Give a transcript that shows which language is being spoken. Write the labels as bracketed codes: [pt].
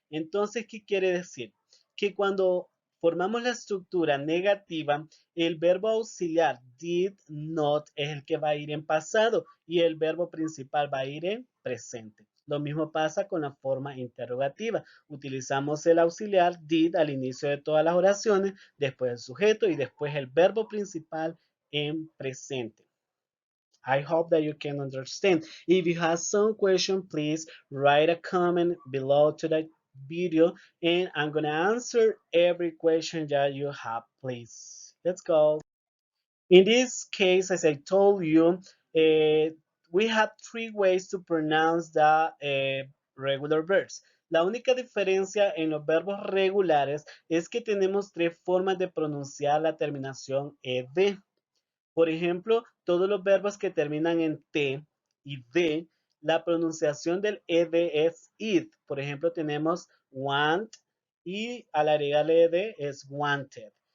[es] Entonces, ¿qué quiere decir? Que cuando formamos la estructura negativa, el verbo auxiliar did not es el que va a ir en pasado y el verbo principal va a ir en presente. Lo mismo pasa con la forma interrogativa. Utilizamos el auxiliar did al inicio de todas las oraciones, después el sujeto y después el verbo principal en presente. [en] I hope that you can understand. If you have some question, please write a comment below to the video and I'm gonna answer every question that you have, please. Let's go. In this case, as I told you, we have three ways to pronounce the regular verbs. [es] La única diferencia en los verbos regulares es que tenemos tres formas de pronunciar la terminación ed. Por ejemplo, todos los verbos que terminan en T y D, la pronunciación del ed es id. Por ejemplo, tenemos want y al agregarle ed es wanted.